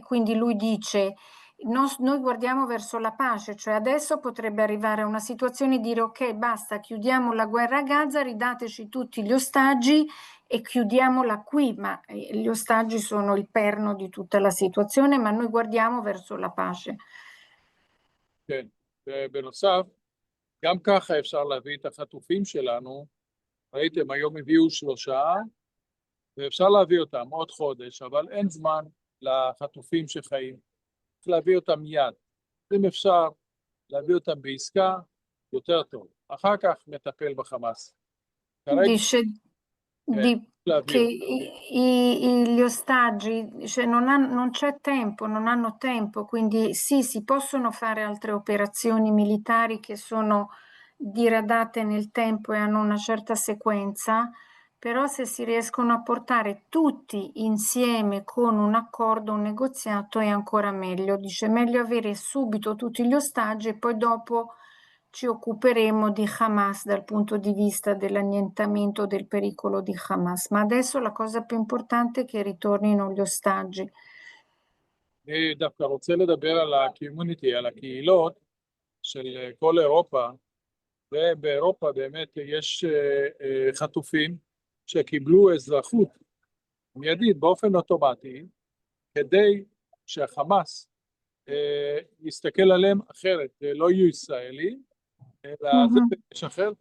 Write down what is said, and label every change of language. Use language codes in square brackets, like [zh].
[it] E quindi lui dice: noi guardiamo verso la pace, cioè adesso potrebbe arrivare a una situazione di dire ok, basta, chiudiamo la guerra a Gaza, ridateci tutti gli ostaggi e chiudiamola qui, ma gli ostaggi sono il perno di tutta la situazione, ma noi guardiamo verso la pace. [he] כן, ובנוסף, גם ככה אפשר להביא את החטופים שלנו, ראיתם, היום הביאו 3, ואפשר להביא אותם עוד חודש, אבל אין זמן לחטופים שחיים, צריך להביא אותם מיד. אם אפשר להביא אותם בעסקה יותר טוב. אחר כך מטפל בחמאס. כרגע, [it] Dice che gli ostaggi, cioè non c'è tempo, non hanno tempo, quindi sì, si possono fare altre operazioni militari che sono diradate nel tempo e hanno una certa sequenza, però se si riescono a portare tutti insieme con un accordo, un negoziato è ancora meglio. Dice meglio avere subito tutti gli ostaggi e poi dopo ci occuperemo di Hamas dal punto di vista dell'annientamento del pericolo di Hamas, ma adesso la cosa più importante è che ritornino gli ostaggi. [he] אני דווקא רוצה לדבר על הקומיוניטי, על הקהילות של כל אירופה, ובאירופה באמת יש חטופים שקיבלו אזרחות מיידית באופן אוטומטי, כדי שהחמאס יסתכל עליהם אחרת, לא יהיו ישראלים, אלא זה משחרר.